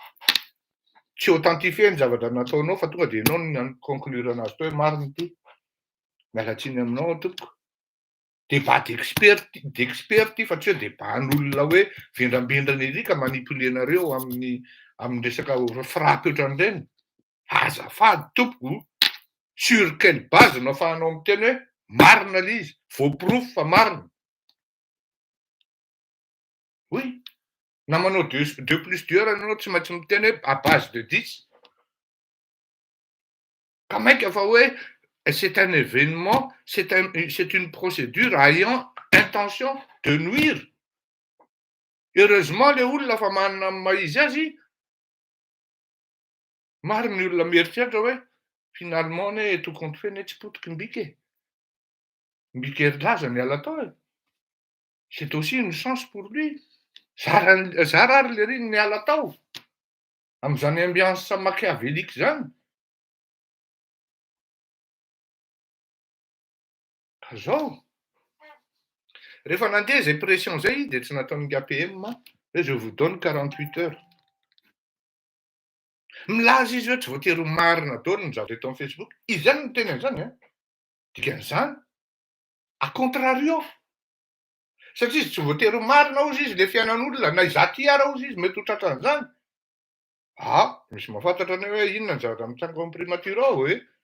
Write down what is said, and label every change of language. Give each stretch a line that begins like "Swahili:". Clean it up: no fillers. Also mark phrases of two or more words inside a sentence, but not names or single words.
Malagasy: Tsy authentifié ny zavatra nataonao fa tonga de ianao no conclure anazy teo hoe marina ity. Mialatsiny aminao tompoko.
French: Débat d'expert
Malagasy: fa tsy hoe débat n'olona hoe vendrambindrana ery ka manipuler anareo amin'ny resaka frappy ohatran'ireny. Azafady tompoko,
French: sur quelle base
Malagasy: no ahafahanao miteny hoe marina le izy, voaporofo fa marina. Oui, na manao 2+2 ianao tsy maintsy miteny hoe
French: à base de 10.
Malagasy: Ka maika fa hoe
French: c'est un événement, c'est une procédure ayant intention de nuire.
Malagasy: Heureusement le olona fa manana maizy azy, maro ny olona mieritreritra hoe finalement ne
French: tout compte fait
Malagasy: ne tsy potiky mbika e. Mbika ery laza niala tao e.
French: C'est aussi une chance pour lui.
Malagasy: Zara ary le riny niala tao am'izany
French: ambiance machiavélique
Malagasy: zany. Ka zao, rehefa nandeha zay pression zay de tsy nataony nga PM hoe
French: je vous donne 48 heures.
Malagasy: milaza izy hoe tsy voatery marina daholo ny zavatra eto amin'ny Facebook. Izy zany no tena an'izany a. Dikan'izany,
Latin: a contrario.
Malagasy: Satria izy tsy voatery marina ozy izy le fiainan'olona, na izaty ara ozy izy mety ho tratran'izany. Misy mahafantatra anao hoe inona ny zavatra mitsanga amin'ny primature ao hoe.